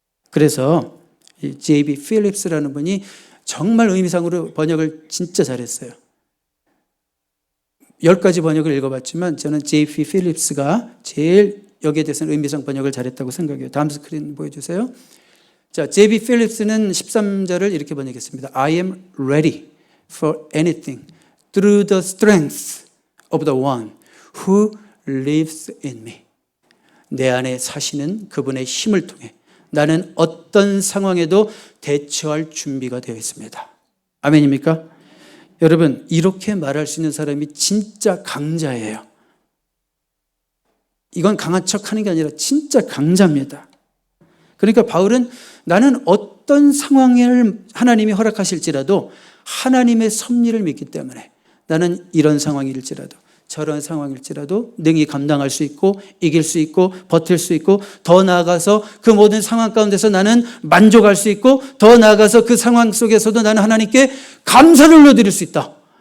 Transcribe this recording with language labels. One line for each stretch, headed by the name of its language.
Korean: 그래서 이 J.B. 필립스라는 분이 정말 의미상으로 번역을 진짜 잘했어요. 10가지 번역을 읽어봤지만 저는 J.B. 필립스가 제일 여기에 대해서는 의미상 번역을 잘했다고 생각해요. 다음 스크린 보여주세요. 자, J.B. 필립스는 13절을 이렇게 번역했습니다.
English: I am ready for anything through the strength of the one who lives in me.
Korean: 내 안에 사시는 그분의 힘을 통해 나는 어떤 상황에도 대처할 준비가 되어 있습니다. 아멘입니까? 여러분, 이렇게 말할 수 있는 사람이 진짜 강자예요. 이건 강한 척하는 게 아니라 진짜 강자입니다. 그러니까 바울은 나는 어떤 상황을 하나님이 허락하실지라도 하나님의 섭리를 믿기 때문에 나는 이런 상황일지라도 저런 상황일지라도 능히 감당할 수 있고 이길 수 있고 버틸 수 있고 더 나아가서 그 모든 상황 가운데서 나는 만족할 수 있고 더 나아가서 그 상황 속에서도 나는 하나님께 감사를 올려드릴 수 있다.